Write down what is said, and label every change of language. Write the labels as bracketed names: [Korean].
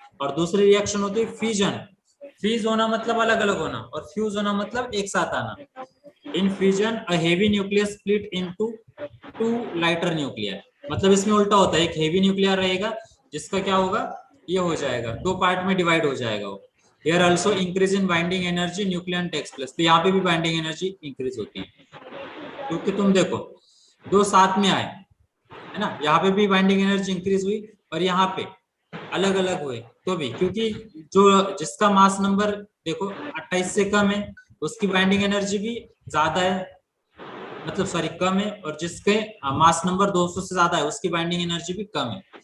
[Hindi] और दूसरी रिएक्शन होती है फ्यूजन। फ्यूज होना मतलब अलग अलग होना और फ्यूज होना मतलब एक साथ आना। [English] In fusion a heavy nucleus split into two lighter nuclei. [Hindi] मतलब इसमें उल्टा होता है, एक हेवी न्यूक्लियर रहेगा जिसका क्या होगा, ये हो जाएगा, दो पार्ट में डिवाइड हो जाएगा वो। [English] Here also increase in binding energy nucleon takes place। [Hindi] तो यहाँ पे भी बाइंडिंग एनर्जी इंक्रीज होती है, क्योंकि तुम देखो दो साथ में आए है ना, यहाँ पे भी बाइंडिंग एनर्जी इंक्रीज हुई और यहाँ पे अलग अलग हुए तो भी, क्योंकि जो जिसका मास नंबर देखो 28 से कम है उसकी बाइंडिंग एनर्जी भी ज्यादा है, मतलब सॉरी कम है, और जिसके मास नंबर 200 से ज्यादा है उसकी बाइंडिंग एनर्जी भी कम है।